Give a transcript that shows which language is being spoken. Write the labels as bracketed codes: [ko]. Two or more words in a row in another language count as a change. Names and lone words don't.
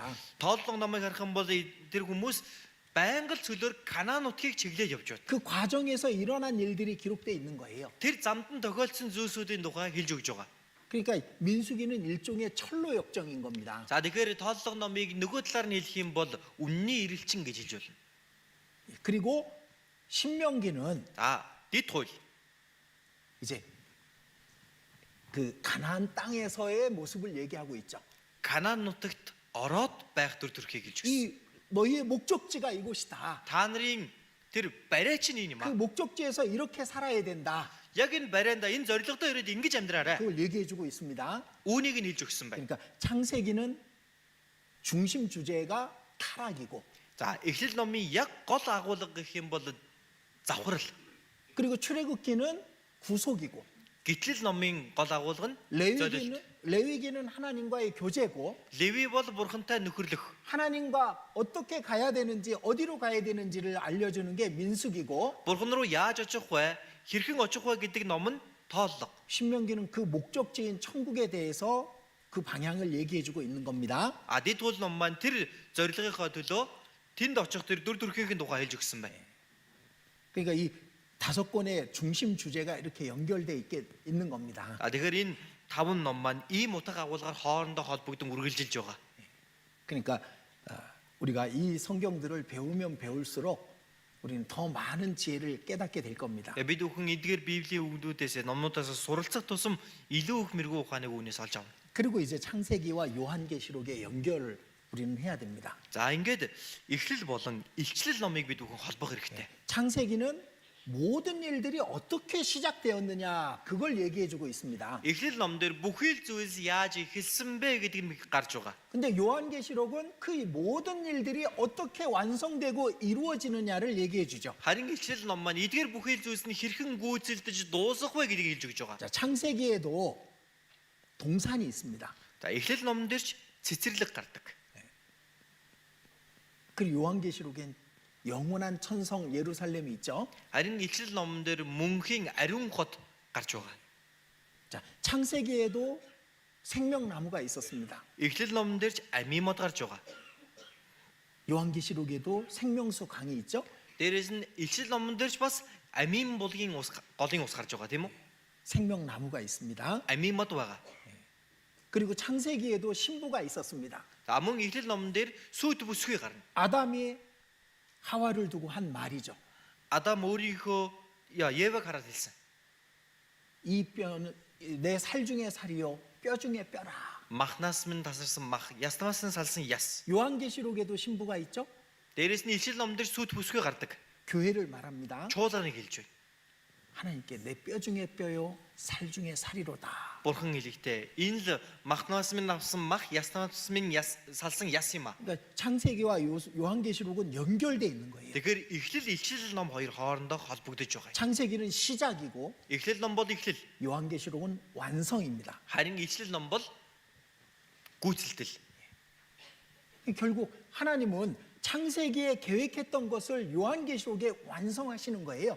[mn] Тооллого номыг харах юм бол тэр хүмүүс байнга л цөлөөр Канаан нутгийг чиглэж явж байна. [ko] 그 과정에서 일어난 일들이 기록되어 있는 거예요. [mn] Тэр замд нь тохиолдсон зүйлсүүдийн тухай хэлж өгч байгаа. [ko] 그러니까 민수기는 일종의 철로 역정인 겁니다. [mn] За тэгэхээр тооллого номыг нөгөө талаар нь хэлэх юм бол үнний ирэлчин гэж хэлж болно. [ko] 그리고 신명기는 [mn] За дэд хууль [ko] 이제 그 가나안 땅에서의 모습을 얘기하고 있죠. [mn] Канаан нутагт ороод байх төр төрхийг хэлж өгсөн. [ko] 이 너희의 목적지가 이곳이다. [mn] Та нарын тэр барай чинь энэ юм 그 аа. [ko] 목적지에서 이렇게 살아야 된다. [mn] Яг энэ барайнда энэ зорилгодоо ирээд ингэж амьдраарай. [ko] 그걸 얘기해주고 있습니다. [mn] Үүнийг нь хэлж өгсөн байна. [ko] 그러니까 창세기는 중심 주제가 타락이고, [mn] За эхлэл номын яг гол агуулга гэх юм бол завхрал. [ko] 그리고 출애굽기는 구속이고, [mn] Гитлэл номын гол агуулга нь [ko] 레위기는 [mn] зорилт. [ko] 레위기는 하나님과의 교제고, [mn] Леви бол бурхантай нөхөрлөх. [ko] 하나님과 어떻게 가야 되는지, 어디로 가야 되는지를 알려주는 게 민수기고, [mn] Бурхан руу яаж очих вэ? Хэрхэн очих вэ гэдэг ном нь тооллого. [ko] 신명기는 그 목적지인 천국에 대해서 그 방향을 얘기해주고 있는 겁니다. [mn] А дэд хууль ном маань тэр зорилгынхоо төлөө тэнд очих тэр дүр төрхийн тухай хэлж өгсөн байна. [ko] 그러니까 이 5권의 중심 주제가 이렇게 연결돼 있는 겁니다. [mn] А тэгэхээр энэ 5 ном маань ийм утга агуулгаар хоорондоо холбогдсон үргэлжилж байгаа. [ko] 그러니까 우리가 이 성경들을 배우면 배울수록 우리는 더 많은 지혜를 깨닫게 될 겁니다. [mn] Бид бүхэн эдгээр Библийн үгнүүдээс номнуудаас суралцах тусам илүү их мэрэгүү ухааны үгнээс олж авна. [ko] 그리고 이제 창세기와 요한계시록의 연결을 우리는 해야 됩니다. [mn] За ингээд эхлэл болон илчлэл номыг бид бүхэн холбох хэрэгтэй. [ko] 창세기는 모든 일들이 어떻게 시작되었느냐 그걸 얘기해주고 있습니다. [mn] Эхлэл ном дээр бүхий л зүйлс яаж эхэлсэн бэ гэдэг нь гарч байгаа. [ko] 근데 요한계시록은 그 모든 일들이 어떻게 완성되고 이루어지느냐를 얘기해주죠. [mn] Харин илчлэл ном маань эдгээр бүхий л зүйлс нь хэрхэн гүйцэлдэж дуусах вэ гэдгийг хэлж өгч байгаа. [ko] 자, 창세기에도 동산이 있습니다. [mn] За эхлэл номон дээр ч цэцэрлэг гардаг. [ko] 그리고 요한계시록엔 영원한 천성 예루살렘이 있죠. [mn] Харин илчлэл номон дээр мөнхийн ариун хот гарч байгаа. [ko] 자, 창세기에도 생명나무가 있었습니다. [mn] Эхлэл номон дээр ч амийн мод гарч байгаа. [ko] 요한계시록에도 생명수 강이 있죠. [mn] Дээрээс нь илчлэл номон дээр ч бас амийн булгийн ус голын ус гарч байгаа тийм үү? [ko] 생명나무가 있습니다. [mn] Амийн мод байгаа. [ko] 그리고 창세기에도 신부가 있었습니다. [mn] За мөн эхлэл номон дээр сүйт бүсгүй гарна. [ko] 아담이 하와를 두고 한 말이죠. [mn] Адам өөрийнхөө Еваг хараад хэлсэн. [ko] 이 뼈는 내 살 중에 살이요 뼈 중에 뼈라. [mn] Махнаас минь тасарсан мах, яснаас нь салсан яс. [ko] 요한계시록에도 신부가 있죠. [mn] Дээрээс нь илчлэл номон дээр сүйт бүсгүй гардаг. [ko] 교회를 말합니다. [mn] Чуулганыг хэлж байна. [ko] 하나님께 내 뼈 중에 뼈요 살 중에 살이로다. [mn] Бурхан хэлэхдээ энэ л махнаас минь авсан мах, яснаас минь салсан яс юм а. [ko] 그러니까 창세기와 요한계시록은 연결돼 있는 거예요. [mn] Тэгэхээр эхлэл илчлэл ном хоёр хоорондоо холбогдож байгаа. [ko] 창세기는 시작이고 [mn] Эхлэл ном бол эхлэл. [ko] 요한계시록은 완성입니다. [mn] Харин илчлэл ном бол гүйцэлдэл. [ko] 결국 하나님은 창세기에 계획했던 것을 요한계시록에 완성하시는 거예요.